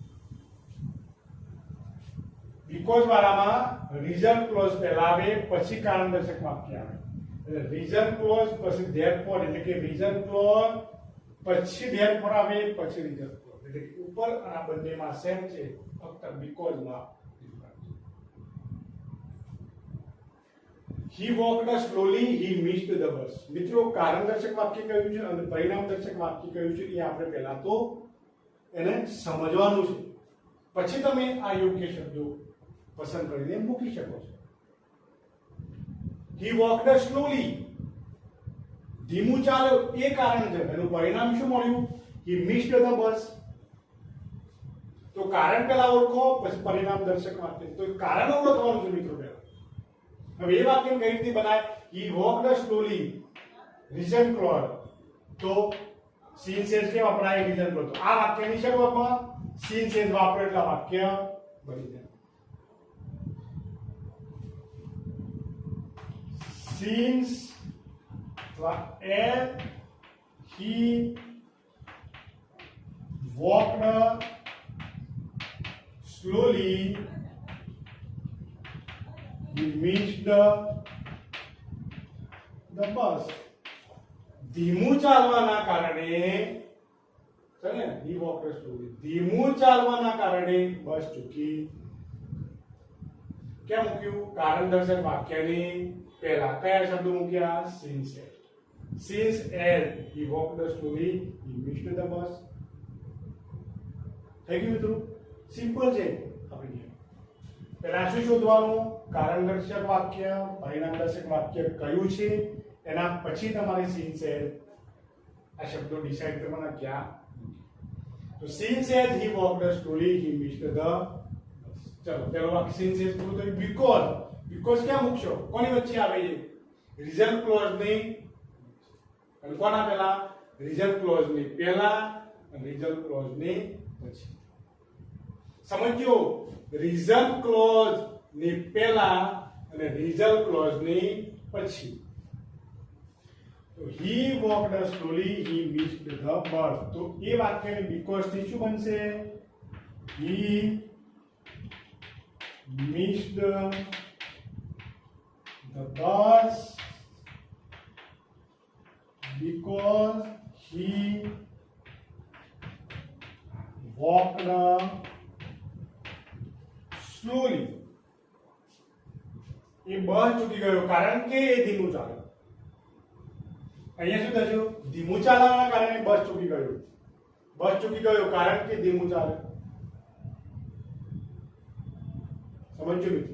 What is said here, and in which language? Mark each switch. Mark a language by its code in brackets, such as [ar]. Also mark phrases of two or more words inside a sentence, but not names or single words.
[gu] બીકોઝ વાળામાં [en] reason clause [gu] પહેલા આવે પછી કારણદર્શક વાક્ય આવે. [en] reason clause [gu] પછી ધેરફોર એટલે કે [en] reason clause [gu] પછી ધેરફોર આવે પછી [en] reason clause. [gu] એટલે કે ઉપર અને આ બંનેમાં સેમ છે, ફક્ત બીકોઝ માં ડિફરન્સ. [en] He walked slowly, he missed the bus. [gu] મિત્રો કારણદર્શક વાક્ય કયું છે અને પરિણામદર્શક વાક્ય કયું છે એ આપણે પહેલા તો એને સમજવાનું છે, પછી તમે આ યોગ્ય શબ્દો પસંદ કરીને મૂકી શકો છો. [en] He walked slowly. [gu] ધીમું ચાલ્યો એ કારણ છે. એનું પરિણામ શું મળ્યું? [en] He missed the bus. [gu] તો કારણ પહેલા ઓળખો પછી પરિણામ દર્શક વાક્ય. તો કારણ ઓળખવાનું છે મિત્રો પહેલા. હવે એ વાક્ય કઈ રીતે બનાય? [en] He walked slowly. reason clause. [gu] તો [en] since as [gu] કે વપરાય [en] reason clause. [gu] તો આ વાક્યની શરૂઆતમાં [en] since as [gu] વાપરો એટલે વાક્ય બની જાય. [en] Since as he walked slowly, he missed the bus. [gu] ધીમું ચાલવાના કારણે છે ને, [en] he walked slowly. [gu] ધીમું ચાલવાના કારણે બસ ચૂકી. ક્યાં મૂક્યું? કારણદર્શક વાક્યની પહેલા કયા શબ્દો મૂક્યા? [en] since as. Since as he walked slowly, he missed the bus. [gu] થઈ ગયું મિત્રો, સિમ્પલ છે. આપણે પહેલા શું શોધવાનું, કારણદર્શક વાક્ય, પરિણામદર્શક વાક્ય કયું છે, એના પછી તમારે [en] since as [gu] આ શબ્દો ડિસાઈડ કરવાના ક્યાં. તો [en] since as he walked slowly he missed the, [gu] ચલો પેલો વાક્ય [en] since as [gu] પૂરું થયું. બીકોઝ ક્યાં મૂકશો, કોની વચ્ચે આવે છે, [en] reason clause [gu] ની, અને કોના પહેલા, [en] reason clause [gu] ની પહેલા અને [en] reason clause [gu] ની પછી. સમજ્યો, [en] reason clause [gu] ની પહેલા અને [en] reason clause [gu] ની પછી. [en] તો he walked slowly he missed the bus. [gu] તો એ વાક્યને because થી શું બનશે, [en] he missed the bus because he walked slowly. [gu] એ બસ ચૂકી ગયો કારણ કે એ ધીમું ચાલે. અહીંયા શું થયું, ધીમું ચાલવાના કારણે બસ ચૂકી ગયો. બસ ચૂકી ગયો કારણ કે ધીમું ચાલે. સમજ્યો મિત્રો?